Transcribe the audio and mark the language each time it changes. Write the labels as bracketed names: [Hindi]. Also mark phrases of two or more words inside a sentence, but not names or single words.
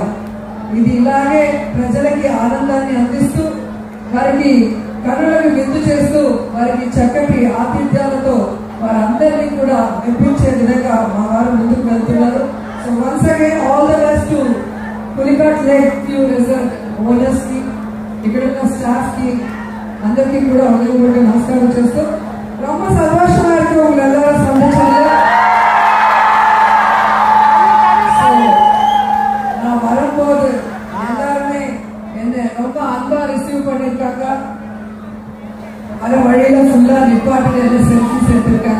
[Telugu] ఇది ఇలాగే ప్రజలకి ఆనందాన్ని అందిస్తూ వారికి కనులకు విందు చేస్తూ వారికి చక్కటి ఆతిథ్యాలతో వారందరినీ కూడా మెప్పించే విధంగా మా వారు ముందుకు వెళ్తున్నారు. [English] So once again all the best to Pulicat Lake View Resort owners [Telugu] కి, ఇక్కడ ఉన్న స్టాఫ్ కి అందరికీ కూడా హృదయపూర్వక నమస్కారం చేస్తూ [Tamil] ரொம்ப சந்தோஷமா இருக்கு உங்க எல்லாரும் சந்திச்சது. நான் வரும்போது எல்லாருமே என்ன ரொம்ப அன்பா ரிசீவ் பண்ணிருக்காங்க. அது வழியில ஃபுல்லா நிப்பாட்டு செல்ஃபிஸ் எடுத்திருக்காங்க.